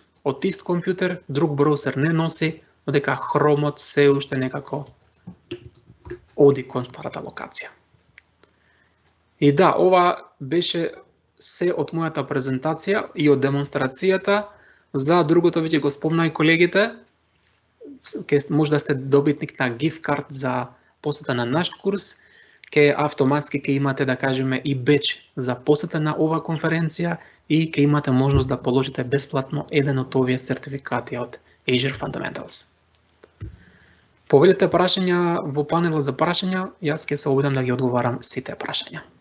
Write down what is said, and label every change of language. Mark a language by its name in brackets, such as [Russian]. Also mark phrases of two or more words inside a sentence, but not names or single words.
[Macedonian] Од ист компјутер, друг браузер не носи, додека Chrome-от се уште некако оди кон старата локација. И да, ова беше се од мојата презентација и од демонстрацијата. За другото веќе го спомна и колегите. Може да сте добитник на [English] gift card [Macedonian] за посета на наш курс. Автоматски ќе имате, да кажеме, и беч за посета на ова конференција и ќе имате можност да положите бесплатно еден од овие сертификати од Azure Fundamentals. Повелите прашања во панелот за прашања, јас ќе се обидам да ги одговарам сите прашања.